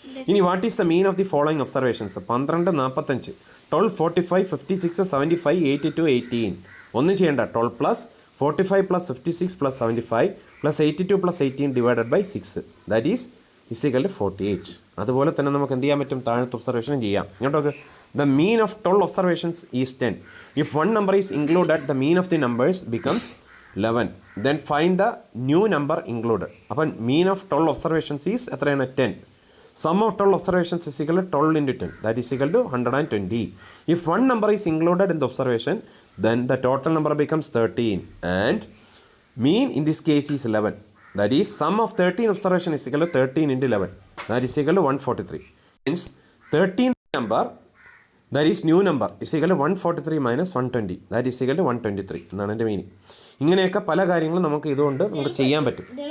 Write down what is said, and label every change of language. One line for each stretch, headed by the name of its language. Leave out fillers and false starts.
Malayalam: ഇനി
English: What is the mean of the following observations?
Malayalam: 12, 45, 12, 45, 56, 75, 82, 18. ഒന്നും ചെയ്യേണ്ട.
English: 12 + 45 + 56 + 75 + 82 + 18 divided by 6. That is = 48.
Malayalam: അതുപോലെ തന്നെ നമുക്ക് എന്ത് ചെയ്യാൻ പറ്റും? താഴത്തെ ഒബ്സർവേഷനും ചെയ്യാം. കേട്ടോ,
English: the mean of 12 observations is 10. If one number is included, the mean of the numbers becomes 11. Then find the new number included.
Malayalam: അപ്പോൾ
English: mean of 12 observations is
Malayalam: എത്രയാണ്?
English: 10. Sum of 12 observations is equal to 12 into 10. That is equal to 120. If one number is included in the observation, then the total number becomes 13. And mean in this case is 11. That is sum of 13 observation is equal to 13 into 11. That is equal to 143. Hence 13th number, that is new number, is equal to 143 minus 120. That is equal to 123
Malayalam: എന്നാണ് എൻ്റെ meaning. ഇങ്ങനെയൊക്കെ പല കാര്യങ്ങളും നമുക്ക് ഇതുകൊണ്ട് നമുക്ക് ചെയ്യാൻ പറ്റും.